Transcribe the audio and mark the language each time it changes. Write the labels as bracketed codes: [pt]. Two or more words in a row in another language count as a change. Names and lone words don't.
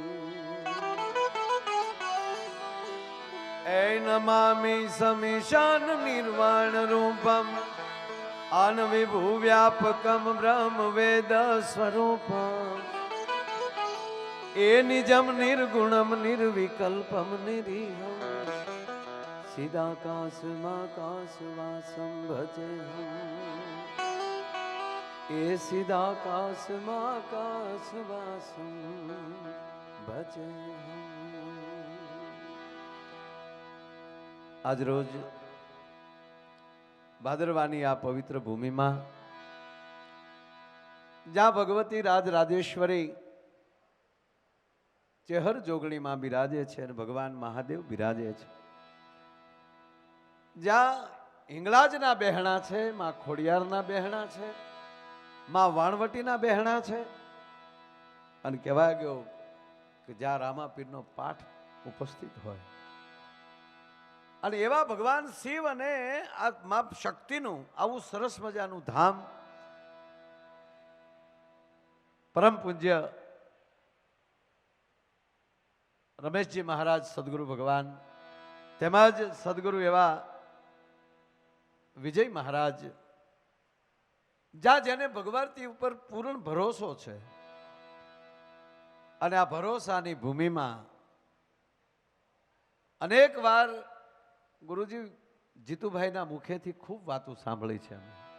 [sa] ए नमामि समीशान निर्वाण रूपम अन विभु व्यापकम ब्रह्म वेद स्वरूपम ए निजम निर्गुणम निर्विकल्पम निरीहम सिदाकाशमाकाशवासं भजे हम ए सिदाकाशमाकाशवासं भजे हम। [gu] આજ રોજ ભાદરવાની આ પવિત્ર ભૂમિ માં જ્યા ભગવતી રાજરાજેશ્વરી ચેહર જોગણી માં બિરાજે છે ભગવાન મહાદેવ બિરાજે છે भगवान महादेव बिराजे छे જ્યા હિંગલાજના બહેણા છે માં ખોડિયારના બહેણા છે માં વાણવટીના બહેણા છે અને કહેવાય ગયો કિ જ્યા રામાપીરનો પાઠ ઉપસ્થિત હોય અને એવા ભગવાન શિવ અને આ મા શક્તિનું આવું સરસ મજાનું ધામ પરમ પૂજ્ય રમેશજી મહારાજ સદગુરુ ભગવાન તેમજ સદગુરુ એવા વિજય મહારાજ, જ્યાં જેને ભગવતી ઉપર પૂર્ણ ભરોસો છે અને આ ભરોસાની ભૂમિમાં અનેક વાર ગુરુજી જીતુભાઈના મુખેથી ખૂબ વાતો સાંભળી છે અમે.